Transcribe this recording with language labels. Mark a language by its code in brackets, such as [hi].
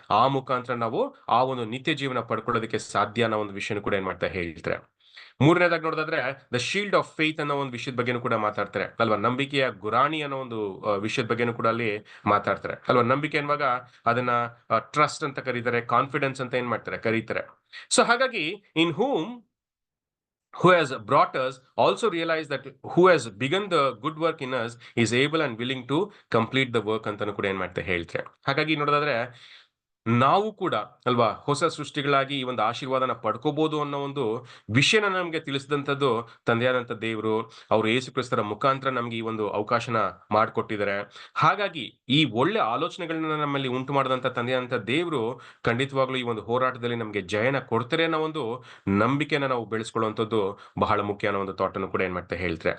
[kn] ಆ ಮುಖಾಂತರ ನಾವು ಆ ಒಂದು ನಿತ್ಯ ಜೀವನ ಪಡ್ಕೊಳ್ಳೋದಕ್ಕೆ ಸಾಧ್ಯ ಅನ್ನೋ ಒಂದು ವಿಷಯನೂ ಕೂಡ ಏನ್ ಮಾಡ್ತಾ ಹೇಳ್ತಾರೆ. ಮೂರನೇದಾಗಿ ನೋಡೋದಾದ್ರೆ [en] the shield of faith [kn] ಅನ್ನೋ ಒಂದು ವಿಷಯದ ಬಗ್ಗೆನೂ ಕೂಡ ಮಾತಾಡ್ತಾರೆ ಅಲ್ವಾ. ನಂಬಿಕೆಯ ಗುರಾಣಿ ಅನ್ನೋ ಒಂದು ವಿಷಯದ ಬಗ್ಗೆನೂ ಕೂಡ ಅಲ್ಲಿ ಮಾತಾಡ್ತಾರೆ ಅಲ್ವಾ. ನಂಬಿಕೆ ಅನ್ನುವಾಗ ಅದನ್ನ ಟ್ರಸ್ಟ್ ಅಂತ ಕರೀತಾರೆ, ಕಾನ್ಫಿಡೆನ್ಸ್ ಅಂತ ಏನ್ ಮಾಡ್ತಾರೆ ಕರೀತಾರೆ. [en] so ಹಾಗಾಗಿ in whom who has brought us also realize that who has begun the good work in us is able and willing to complete the work [kn] ಅಂತಾನು ಕೂಡ ಏನ್ ಮಾಡ್ತಾ ಹೇಳ್ತಾರೆ. ಹಾಗಾಗಿ ನೋಡೋದಾದ್ರೆ ನಾವು ಕೂಡ ಅಲ್ವಾ ಹೊಸ ಸೃಷ್ಟಿಗಳಾಗಿ ಈ ಒಂದು ಆಶೀರ್ವಾದನ ಪಡ್ಕೋಬಹುದು ಅನ್ನೋ ಒಂದು ವಿಷಯನ ನಮ್ಗೆ ತಿಳಿಸಿದಂಥದ್ದು ತಂದೆಯಾದಂಥ ದೇವರು, ಅವರು ಯೇಸು ಕ್ರಿಸ್ತರ ಮುಖಾಂತರ ನಮ್ಗೆ ಈ ಒಂದು ಅವಕಾಶನ ಮಾಡಿಕೊಟ್ಟಿದ್ದಾರೆ. ಹಾಗಾಗಿ ಈ ಒಳ್ಳೆ ಆಲೋಚನೆಗಳನ್ನ ನಮ್ಮಲ್ಲಿ ಉಂಟು ಮಾಡಿದಂಥ ತಂದೆಯಾದಂಥ ದೇವರು ಖಂಡಿತವಾಗ್ಲೂ ಈ ಒಂದು ಹೋರಾಟದಲ್ಲಿ ನಮ್ಗೆ ಜಯನ ಕೊಡ್ತಾರೆ ಅನ್ನೋ ಒಂದು ನಂಬಿಕೆನ ನಾವು ಬೆಳೆಸ್ಕೊಳ್ಳುವಂಥದ್ದು ಬಹಳ ಮುಖ್ಯ ಅನ್ನೋ ಒಂದು ಥಾಟ್ ಅನ್ನು ಕೂಡ ಏನ್ ಮಾಡ್ತಾ ಹೇಳ್ತಾರೆ.